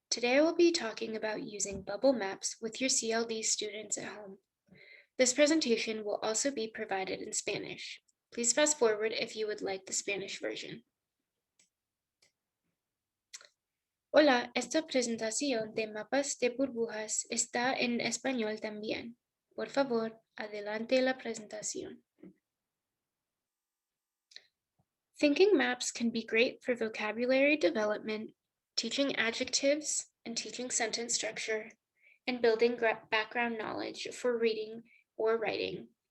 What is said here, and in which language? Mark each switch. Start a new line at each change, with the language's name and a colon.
English: Today I will be talking about using bubble maps with your CLD students at home. This presentation will also be provided in Spanish. Please fast forward if you would like the Spanish version.
Spanish: Hola, esta presentación de mapas de burbujas está en español también. Por favor, adelante la presentación.
English: Thinking maps can be great for vocabulary development, teaching adjectives, and teaching sentence structure, and building background knowledge for reading or writing.